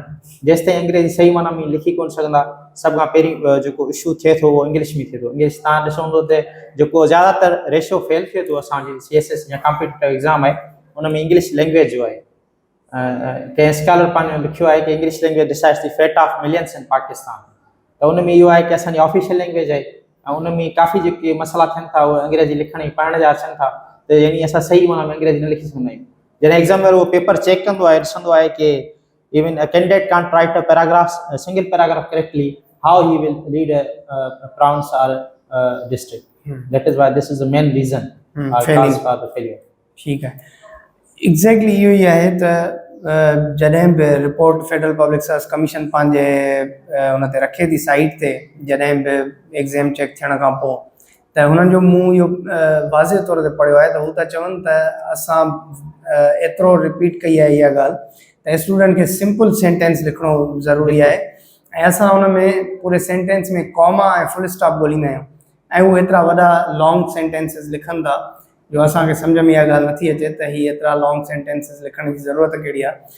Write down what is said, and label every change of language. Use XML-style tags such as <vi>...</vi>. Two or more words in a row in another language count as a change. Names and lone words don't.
<sd>जेसि ताईं अंग्रेज़ी सही माना में लिखी कोन सघंदा, सभ खां पहिरीं जेको इशू थिए थो उहो इंग्लिश में थिए थो। इंग्लिश तव्हां ॾिसो हूंदो त जेको ज़्यादातर रेशो फेल थिए थो असांजी CSS या</sd> <en>competitive exam</en> <sd>आहे उन में</sd> <en>English language</en> <sd>जो आहे। कंहिं स्कॉलर पंहिंजो लिखियो आहे कि</sd> <en>English language decides the fate of millions in Pakistan.</en> <sd>त उन में इहो आहे कि असांजी</sd> <en>official language</en> <sd>आहे ऐं उन में काफ़ी जेके मसइला थियनि था उहे अंग्रेज़ी लिखण ऐं पढ़ण जा अचनि था, त यानी असां सही माना में अंग्रेज़ी न लिखी सघंदा आहियूं। जॾहिं एग्ज़ामिनर उहो पेपर चेक कंदो आहे, ॾिसंदो आहे कि</sd> <en>even a candidate can't write a single paragraph correctly, how he will lead a province or a district. That is why this is the main reason cause for the failure.</en> <hi>ठीक है,</hi> <sd>एग्जैक्टली इहो ई आहे त जॾहिं बि रिपोर्ट फेडरल पब्लिक सर्विस कमीशन पंहिंजे उन ते रखे थी साइट ते, जॾहिं बि एग्ज़ाम चेक थियण खां पोइ त हुननि जो मूं इहो वाज़िह तौर ते पढ़ियो आहे त हू था चवनि त असां एतिरो रिपीट कई आहे इहा ॻाल्हि त स्टूडेंट खे</sd> <en>simple sentence</en> <sd>लिखणो ज़रूरी आहे ऐं असां हुन में पूरे सेंटेंस में कॉमा ऐं</sd> <en>full stop</en> <sd>ॻोल्हींदा आहियूं ऐं उहे एतिरा वॾा</sd> <en>long sentences</en> <sd>लिखनि था जो असांखे सम्झ में इहा ॻाल्हि नथी अचे त हीअ एतिरा</sd> <en>long sentences</en> <sd>लिखण जी ज़रूरत कहिड़ी आहे।</sd>